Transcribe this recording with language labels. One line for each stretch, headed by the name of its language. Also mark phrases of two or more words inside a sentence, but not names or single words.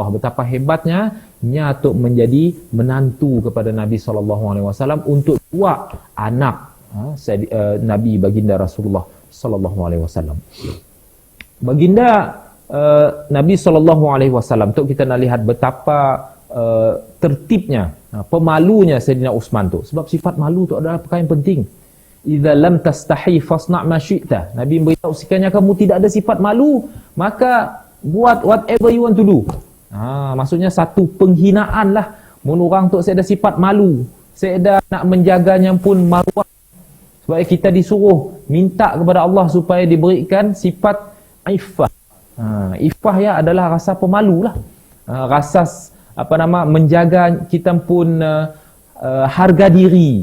Malay: Betapa hebatnya nya untuk menjadi menantu kepada Nabi SAW untuk dua anak Nabi baginda Rasulullah SAW. Baginda Nabi SAW, untuk kita nak lihat betapa tertibnya, pemalunya Sayyidina Uthman tu. Sebab sifat malu tu adalah perkara yang penting.
Arabic: إذا لم تستحي فاصنع ما شئت.
Malay: Nabi beritahu, sekiranya kamu tidak ada sifat malu, maka buat
English: whatever you want to do.
Malay: Maksudnya satu penghinaan lah. Mun orang tu saya ada sifat malu, saya ada nak menjaganya pun maruah. Sebab kita disuruh minta kepada Allah supaya diberikan sifat iffah. Iffah ya adalah rasa pemalu lah. Rasa menjaga kita pun harga diri.